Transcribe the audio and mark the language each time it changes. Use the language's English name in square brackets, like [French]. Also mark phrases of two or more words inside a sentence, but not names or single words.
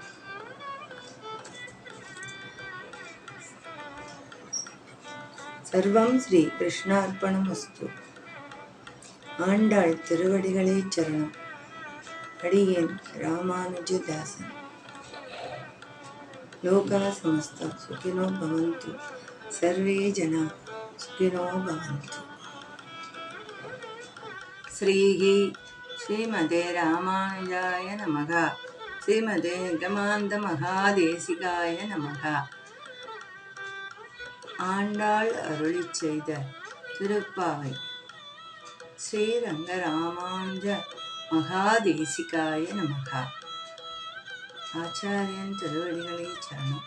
[Sanskrit] सर्वं श्री कृष्णार्पणमस्तु. [Tamil] ஆண்டாள் திருவடிகளே சரணம். அடியேன் ராமானுஜதாசன். [Sanskrit] लोकाः समस्ता सुखिनो भवन्तु, सर्वे जनाः सुखिनो भवन्तु. श्रीमते रामानुजाय नमः. श्रीमते निगमान्त महादेशिकाय नमः. [Tamil] ஆண்டாள் அருளிச் செய்த திருப்பாவை. [Sanskrit] श्रीरङ्ग रामानुज महादेशिकाय नमः. [Tamil] ஆச்சாரியன் திருவடிகளை சரணம்.